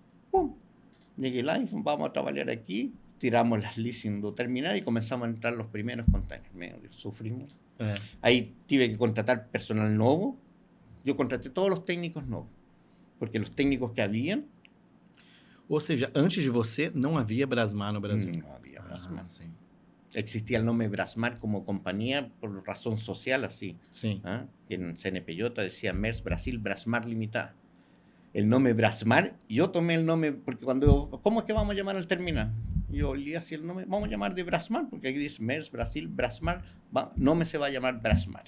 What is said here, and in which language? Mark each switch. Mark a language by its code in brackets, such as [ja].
[es] Bom, llegué lá y vamos a trabajar aquí, tiramos las leasing do terminal y comenzamos a entrar los primeros containers. Sufrimos. Ahí tuve que contratar personal nuevo. Yo contraté todos los técnicos nuevos. porque los técnicos que habían... [pt] Ou seja, antes de você, não havia Brasmar no Brasil? [es] No había Brasmar. [pt] Sim. [es] Existía el nombre Brasmar como compañía por razón social, así. [pt] Sim. ¿Ah? [es] En CNPJ decía MERS Brasil Brasmar Limitada. El nombre Brasmar, yo tomé el nombre, porque ¿cómo es que vamos a llamar al terminal? Yo leí así el nombre, vamos a llamar de Brasmar, porque aquí dice MERS Brasil Brasmar, nombre se va a llamar Brasmar.